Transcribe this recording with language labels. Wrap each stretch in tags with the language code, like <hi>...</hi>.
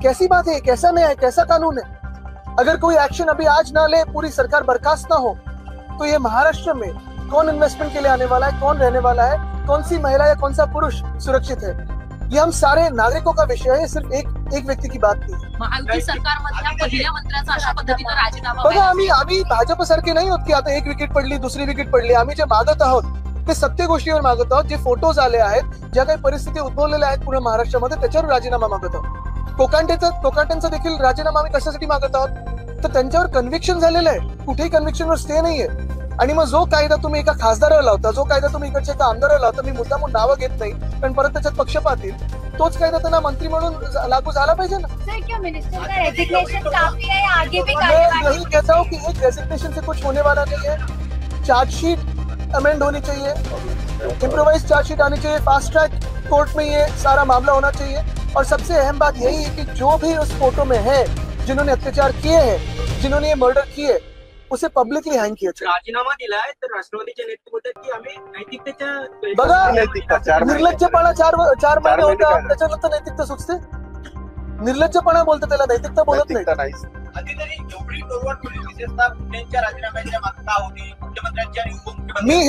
<hi>कैसी बात है, कैसा न्याय, कैसा कानून है? अगर कोई एक्शन अभी आज ना ले, पूरी सरकार बर्खास्त ना हो, तो ये महाराष्ट्र में कौन इन्वेस्टमेंट के लिए आने वाला है, कौन रहने वाला है, कौन सी महिला या कौन सा पुरुष सुरक्षित है? ये हम सारे नागरिकों का विषय है, सिर्फ एक व्यक्ति की बात नहीं.</hi> <mr>महायुती सरकारमधल्या पहिल्या मंत्र्याचा अशा पद्धतीनं राजीनामा बघा आम्ही भाजप सारखे नाही होत की आता एक विकेट पडली दुसरी विकेट पडली. आम्ही जे मागत आहोत ते सत्य गोष्टीवर मागत आहोत. जे फोटोज आले आहेत, ज्या काही परिस्थिती उद्भवलेल्या आहेत पूर्ण महाराष्ट्रामध्ये, त्याच्यावर राजीनामा मागत आहोत. कोकांटेंचा देखील राजीनामा आम्ही कशासाठी मागत आहोत, तर त्यांच्यावर कन्व्हिक्शन झालेलं आहे. कुठेही कन्व्हिक्शनवर स्टे नाहीये. आणि मग जो कायदा तुम्ही एका खासदाराला लावता, जो कायदा तुम्ही इकडच्या एका आमदाराला लावता, मी मुद्दामून नावं घेत नाही कारण परत त्याच्यात पक्षपात येईल, तोच कायदा त्यांना मंत्री म्हणून लागू झाला पाहिजे ना.</mr> <hi>सर क्या मिनिस्टर का रेजिग्नेशन काफी है, आगे भी मैं यही कहता हूँ कि एक रेजिग्नेशन से कुछ होने वाला नहीं है. चार्जशीट अमेंड होनी चाहिए, इम्प्रोवाइज चार्जशीट आनी चाहिए, फास्ट ट्रैक कोर्ट में ये सारा मामला होना चाहिए. और सबसे अहम बात यही है कि जो भी उस फोटो में है, जिन्होंने अत्याचार किए हैं, जिन्होंने ये मर्डर किए, उसे पब्लिकली हँग किया.</hi> <mr>राजीनामा दिलाय तर राष्ट्रवादीच्या नेतृत्वात की आम्ही नैतिकतेच्या बघा निर्लज्जपणा चार महिने होता, त्याच्यानंतर नैतिकता सुचते. निर्लज्जपणा बोलतो त्याला, नैतिकता बोलत नाही. कधीतरी एवढी तोडवड केली, विशेषतः पुण्याच्या राजीनाम्याच्या मागता होती मुख्यमंत्र्यांची आणि उपमुख्यमंत्री.</mr>